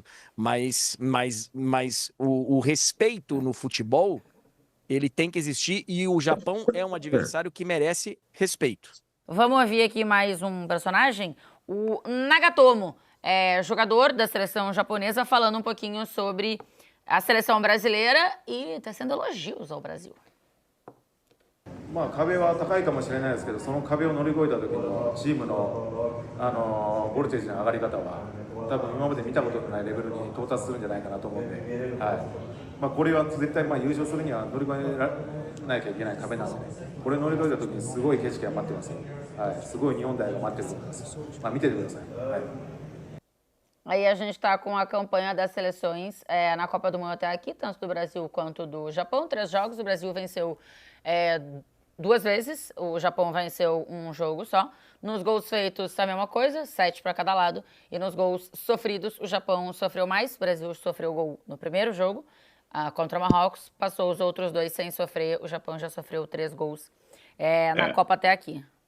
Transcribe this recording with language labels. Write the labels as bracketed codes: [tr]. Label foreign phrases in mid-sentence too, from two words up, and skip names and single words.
[pt] Mas o respeito no futebol, ele tem que existir e o Japão é um adversário que merece respeito. Vamos ouvir aqui mais um personagem, o Nagatomo, jogador da seleção japonesa, falando um pouquinho sobre a seleção brasileira e tecendo elogios ao Brasil. [ja] 壁は高いかもしれないですけど、その壁を乗り越えた時のチームのボルテージの上がり方は多分今まで見たことのないレベルに到達するんじゃないかなと思うんで、これは絶対優勝するには乗り越えなきゃいけない壁なんで、これ乗り越えた時にすごい景色が待ってます。すごい日本代が待ってると思います。見ててください。 [pt] Aí a gente está com a campanha das seleções na Copa do Mundo até aqui, tanto do Brasil quanto do Japão. 3 jogos, o Brasil venceu 2 vezes, o Japão venceu 1 jogo só. Nos gols feitos, a mesma coisa, 7 para cada lado. E nos gols sofridos, o Japão sofreu mais, o Brasil sofreu gol no primeiro jogo contra o Marrocos, passou os outros 2 sem sofrer, o Japão já sofreu 3 gols na Copa até aqui.